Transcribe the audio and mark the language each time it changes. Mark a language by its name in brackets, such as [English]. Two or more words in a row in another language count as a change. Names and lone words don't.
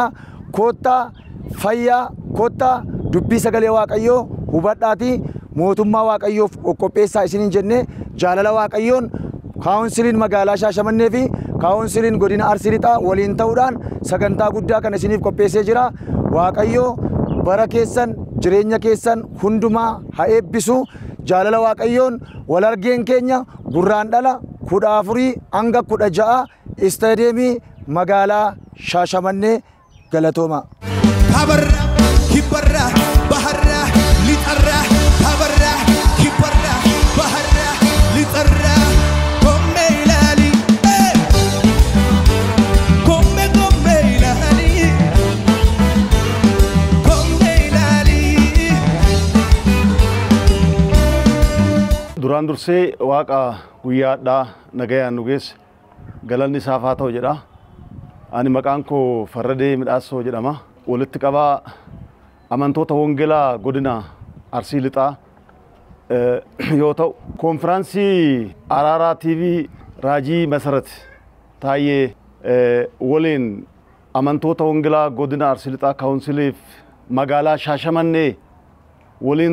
[Oromo] Koottaa fayyaa koottaa dubbii sagalee Waaqayyoo hubadhaatii mootummaa Waaqayyoof qopheessaa isiniin jennee jaalala Waaqayyoon kaawunsiliin magaalaa Shaashamannee fi kaawunsiliin godina Arsii Lixaa waliin ta'uudhaan sagantaa guddaa kana isiniif qopheessee jira. Waaqayyoo bara keessan jireenya keessan hundumaa haa eebbisu. Jaalala Waaqayyoon wal argeen keenya gurraandhala 14 hanga 16 istaadiyeemii magaalaa Shaashamannee galatooma. Tabarra kibbarra baharra lixarra tabarra kibbarra baharra lixarra komme ilali komme ilali komme ilali. Duraan dursee Waaqa guyyaadhaa nagayaan nu geesse galanni isaaf haa ta'u jedha. Ani maqaan koo Farradee Midhaasoo jedhama. Walitti qabaa amantoota Wangeelaa godina Arsii Lixaa yoo ta'u konfiraansii Araaraa TV Raajii Masarat Taayyee waliin amantoota Wangeelaa godina Arsii Lixaa kaawunsiliif magaalaa Shaashamannee waliin